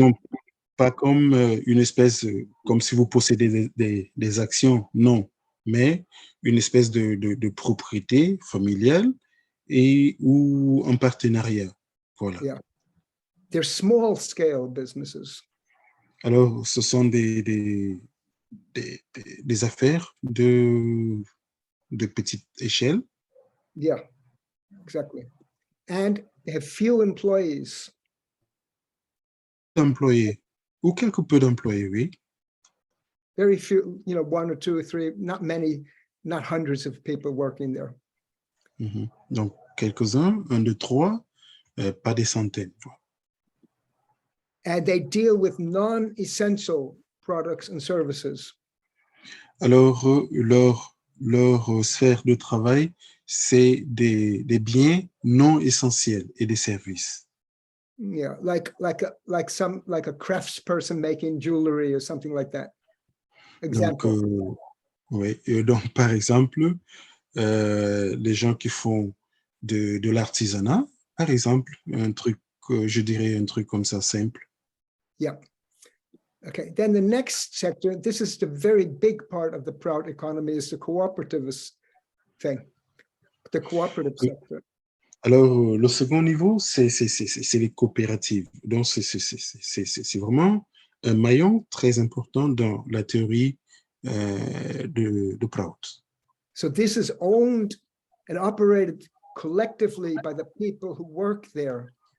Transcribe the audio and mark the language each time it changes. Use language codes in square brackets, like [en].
[fr] Donc, pas comme une espèce, comme si vous possédez des actions, non, mais une espèce de propriété familiale et ou en partenariat. Voilà. [en] Yeah. They're small scale businesses. [fr] Alors, ce sont des affaires de petite échelle. [en] Yeah, exactly. And they have few employees. [fr] D'employés ou quelque peu d'employés, oui. [en] Very few, one or two or three, not many, not hundreds of people working there. [fr] Donc, quelques-uns, un, deux, trois, pas des centaines. [en] And they deal with non-essential products and services. [fr] Alors, leur sphère de travail, c'est des biens non essentiels et des services. [en] Yeah, like a craftsperson making jewelry or something like that. Example. [fr] Donc, oui. Donc, par exemple, les gens qui font de l'artisanat, par exemple, un truc, je dirais un truc comme ça simple. [en] Yeah. Okay, then the next sector, this is the very big part of the Prout economy, is the cooperative thing, the cooperative sector. [fr] Alors, le second niveau, c'est les coopératives. Donc, c'est vraiment un maillon très important dans la théorie de Prout. [en] So this is owned and operated collectively by the people who work there.